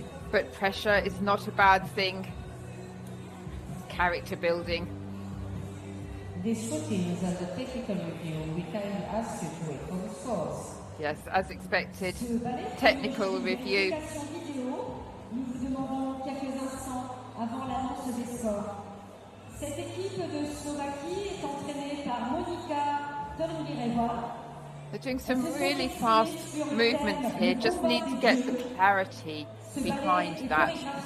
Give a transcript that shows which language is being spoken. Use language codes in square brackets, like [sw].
[en] But pressure is not a bad thing. It's character building. These routines and the technical review, we kindly ask you to wait for the scores. Yes, as expected, technical review. [fr] Nous vous demandons quelques instants avant l'annonce des scores. Cette équipe de Slovaquie est entraînée par Monika Tolmireva. [en] They're doing some really fast movements here. Just need to get the clarity behind that.